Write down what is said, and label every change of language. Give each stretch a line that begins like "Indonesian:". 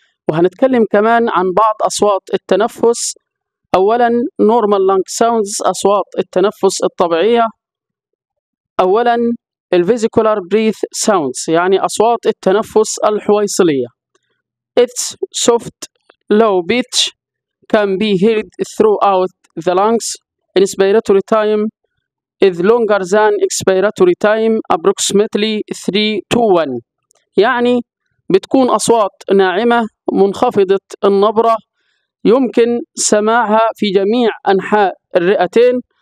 Arabic: وهنتكلم كمان عن بعض أصوات التنفس. أولاً
English: normal lung sounds،
Arabic: أصوات التنفس الطبيعية. أولاً الفيزيكولار
English: breath sounds،
Arabic: يعني أصوات التنفس الحويصلية.
English: Its soft low pitch can be heard throughout the lungs. Inspiratory time is longer than expiratory time approximately 3 to 1،
Arabic: يعني بتكون أصوات ناعمة منخفضة النبرة يمكن سماعها في جميع أنحاء الرئتين.